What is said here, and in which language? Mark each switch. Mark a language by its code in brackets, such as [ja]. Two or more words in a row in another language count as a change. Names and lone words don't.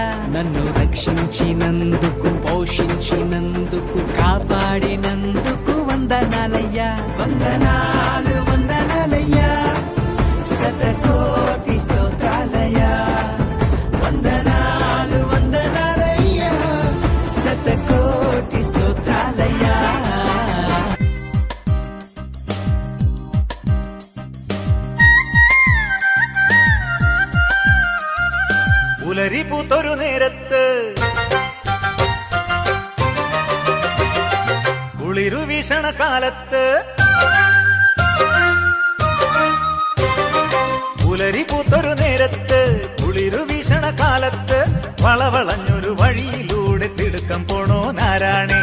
[te] నన్ను రక్షించినందుకు, పోషించినందుకు, కాపాడినందుకు వందనాలయ్యా. వందనాలు వందనాలయ్యా, శతకోటి స్తోత్రాలయ్యా. వందనాలు వందనాలయ్యా, శతకోటి స్తోత్రాలయ్యా. [ml] പുലരിപൂത്തൊരു നേരത്ത് കുളിരു വീശണ കാലത്ത്, പുലരിപൂത്തൊരു നേരത്ത് കുളിരു വീശണ കാലത്ത്, വളവളഞ്ഞൊരു വഴിയിലൂടെ തിടുക്കം പോണോ നാരാണേ.